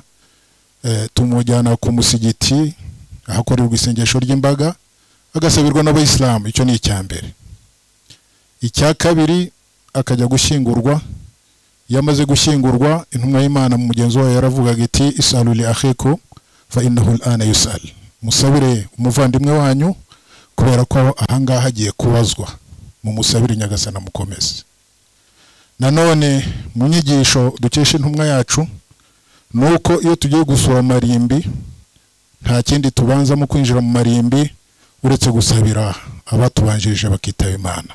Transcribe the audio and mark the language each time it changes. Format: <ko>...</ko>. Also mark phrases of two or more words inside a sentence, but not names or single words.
<rw>Tumujyana ku musigiti ahakorerwa isengesho ry'imbaga agasabirwa n'Abayisilamu. Icyo ni icyambere. Icya kabiri akajya gushyingurwa. Yamaze gushyingurwa intumwa y'Imana mu mugenzo wayo yaravugaga iti</rw> <ar>سلوا لأخيكم فإنه الآن يسأل.</ar> <rw>Musabire umuvandimwe wanyu kubera ko ahangaha hagiye kubazwa. Mu musabire Nyagasani amukomeze. Nanone mu nyigisho dukesha intumwa yacu nuko iyo tugiye gusura marimbi nta kindi tubanza mu kwinjira mu marimbi uretse gusabira abatubanjirije bakitaba Imana.</rw>